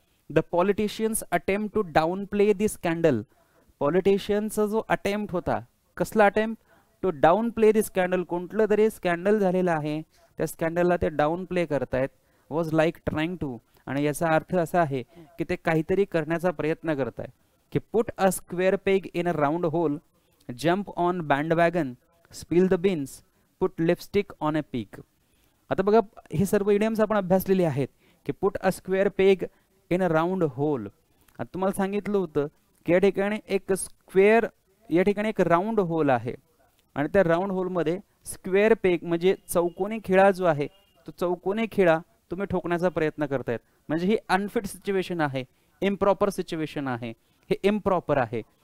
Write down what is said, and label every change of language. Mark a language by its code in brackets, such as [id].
[en] The politicians attempt to downplay the scandal. [mr] पॉलिटिशियन्सचा जो attempt होता, कसला attempt, [en] To downplay the scandal. [mr] कोणतं तरी स्कॅन्डल झालेलं आहे, त्या स्कॅन्डलला ते डाऊन प्ले करतायत. [en] was like trying to, [mr] आणि याचा अर्थ असा आहे की ते काहीतरी करण्याचा प्रयत्न करतायत. [en] की put a square peg in a round hole, jump on bandwagon, spill the beans, put lipstick on a pig. [mr] आता बघा हे सर्व इडियम्स आपण अभ्यासलेले आहेत. [en] की put a square peg in a round hole. [mr] आता तुम्हाला सांगितलं होतं की या ठिकाणी एक स्क्वेअर, या ठिकाणी एक राउंड होल आहे आणि त्या राउंड होलमध्ये स्क्वेअर पेग म्हणजे चौकोनी खिळा जो आहे तो चौकोनी खिळा तुम्ही ठोकण्याचा प्रयत्न करतायत. म्हणजे ही अनफिट सिच्युएशन आहे, इम्प्रॉपर सिच्युएशन आहे, हे इम्प्रॉपर आहे.